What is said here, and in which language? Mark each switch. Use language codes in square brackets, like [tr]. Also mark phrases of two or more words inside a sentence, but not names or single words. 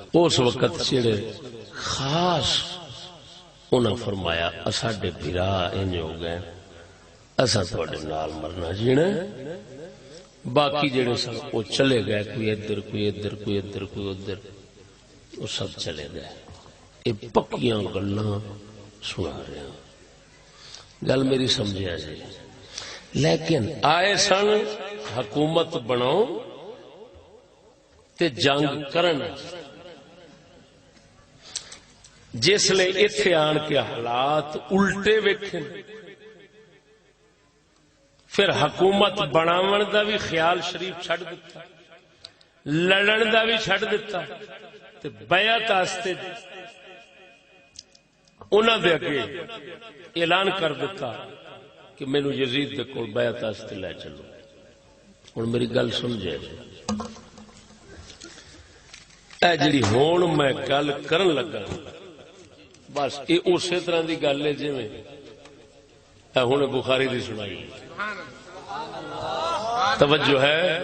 [pa] اس وقت جڑے خاص انہاں فرمایا ساڈے بھرا انج ہو گئے اساں تہاڈے نال مرنا جینا. [ur] باقی [pa] جڑے سن [ur] وہ چلے گئے کوئی ادھر کوئی ادھر کوئی ادھر کوئی ادھر وہ سب چلے گئے. [pa] یہ پکیاں گلاں سنا رہے ہیں. گل میری سمجھا جی. لیکن آئے سن حکومت بناؤ تے جنگ کرن. جس لے ایتھے آن کے حالات الٹے ویکھن پھر حکومت بناون دا بھی خیال شریف چھڈ دیتا لڑن دا بھی چھڈ دیتا تے بیعت واسطے انہاں دے اگے اعلان کر دیتا کہ مینوں یزید دے کول بیعت واسطے لے چلو. ہوں میری گل سمجھے، اے جڑی ہون میں گل کرن لگا [ur] بس یہ اسی طرح کی [pa] گل ہے جی ہوں بخاری دی سنائی. توجہ ہے؟